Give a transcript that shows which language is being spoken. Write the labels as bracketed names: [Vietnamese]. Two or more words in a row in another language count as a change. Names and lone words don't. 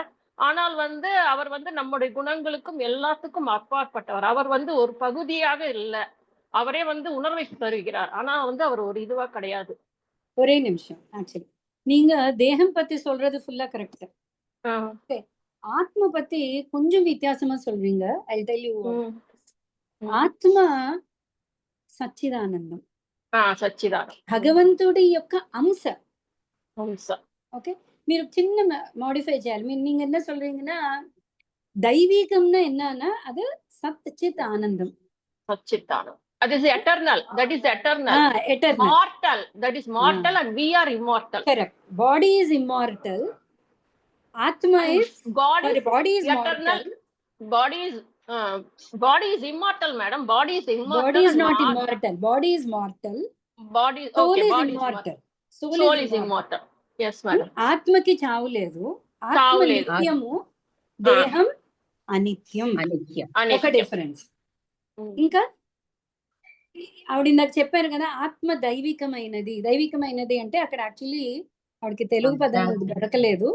[Tamil] ஆனால் வந்து அவர் வந்து நம்முடைய குணங்களுக்கும் எல்லாத்துக்கும் அப்பாற்பட்டவர். அவர் வந்து ஒரு பகுதியாக இல்லை, அவரே வந்து உணர்வை தருகிறார். ஆனா வந்து அவர் ஒரு இதுவா கிடையாது. ஒரே நிமிஷம், ஆக்சுவலி நீங்க தேகம் பத்தி சொல்றது [English] fully correct. [Tamil] ஆத்மா பத்தி கொஞ்சம் வித்தியாசமா சொல்வீங்க. [English] I tell you. [Telugu] ఆత్మ సచ్చిదానందం, భగవంతుడి యొక్క అంశ. ఓకే, మీరు చిన్న மாடிஃபை చేయాలి. [Tamil] நீங்க என்ன சொல்றீங்கன்னா தெய்வீகம்னா என்னன்னா அது சச்சித் ஆனந்தம். சச்சித் ஆனந்தம், [English] that is eternal, that is eternal. Eternal, mortal, that is mortal, and we are immortal. Correct. Body is immortal, atma is God, body is eternal. Body is immortal, madam. Body is immortal. Body is not immortal. Body is mortal. Body, soul okay, is body immortal. Soul is immortal. Yes, madam. [Telugu] ఆత్మకి చావు లేదు, ఆత్మ నిత్యము, దేహం అనిత్యం. ఒక డిఫరెన్స్. ఇంకా ఆవిడ ఇందాక చెప్పారు కదా ఆత్మ దైవికమైనది. దైవికమైనది అంటే అక్కడ యాక్చువల్లీ ఆవిడకి తెలుగు పదం దొరకలేదు.